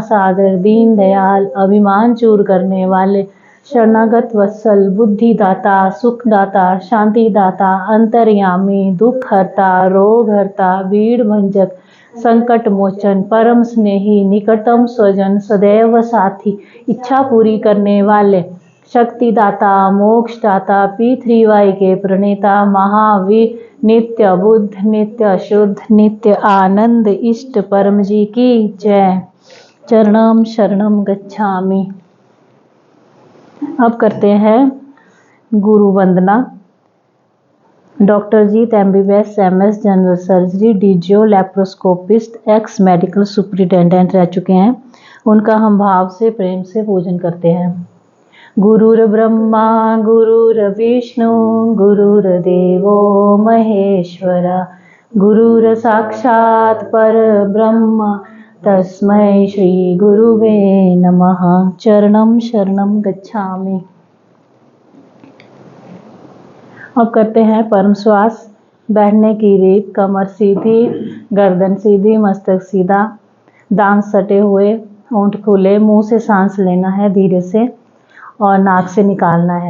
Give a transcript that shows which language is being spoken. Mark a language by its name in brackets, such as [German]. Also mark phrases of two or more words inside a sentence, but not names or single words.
[Hindi] सागर दीन दयाल अभिमान चूर करने वाले शरणागत वत्सल बुद्धिदाता सुखदाता शांतिदाता अंतर्यामी दुख हरता रोग हरता भीड़ भंजक संकट मोचन परम स्नेही निकटतम स्वजन सदैव साथी इच्छा पूरी करने वाले शक्तिदाता मोक्षदाता P3Y के प्रणेता महावीर नित्य बुद्ध नित्य शुद्ध नित्य आनंद इष्ट परम जी की जय। [Sanskrit] चरणम शरणम गच्छामि। [Hindi] अब करते हैं गुरु वंदना। डॉक्टर जीत MBBS MS [English] general surgery [Hindi] DGO लैप्रोस्कोपिस्ट [English] ex medical superintendent [Hindi] रह चुके हैं। उनका हम भाव से प्रेम से पूजन करते हैं। [Sanskrit] गुरुर् ब्रह्मा गुरुर्विष्णु गुरुर्देवो महेश्वरा गुरुर् साक्षात् परब्रह्म तस्मै श्री गुरुवे नमः। चरणम शरणम गच्छामि। [Hindi] अब करते हैं परम श्वास। बैठने की रीत कमर सीधी गर्दन सीधी मस्तक सीधा दांत सटे हुए होंठ खुले मुंह से सांस लेना है धीरे से और नाक से निकालना है।